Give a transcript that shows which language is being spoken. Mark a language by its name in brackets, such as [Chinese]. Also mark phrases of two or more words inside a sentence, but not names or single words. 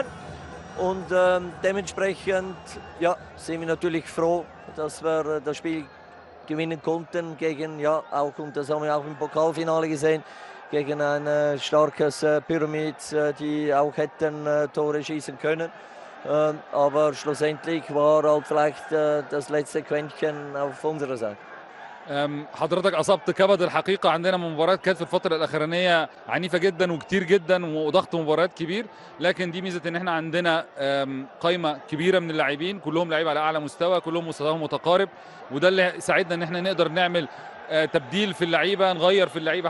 [German] Und dementsprechend sind wir natürlich froh, dass wir das Spiel gewinnen konnten gegen, auch, und das haben wir auch im Pokalfinale gesehen, gegen ein starkes Pyramids, die auch hätten Tore schießen können. Aber schlussendlich war halt vielleicht das letzte Quäntchen auf unserer Seite. [Arabic] حضرتك اصبت كبد الحقيقه. عندنا مباريات كانت في الفتره الاخرانيه عنيفه جدا وكتير جدا وضغط مباريات كبير، لكن دي ميزه ان احنا عندنا قائمه كبيره من اللاعبين، كلهم لعيبه على اعلى مستوى، كلهم مستواهم متقارب، وده اللي ساعدنا ان احنا نقدر نعمل تبديل في اللعيبه، نغير في اللعيبه.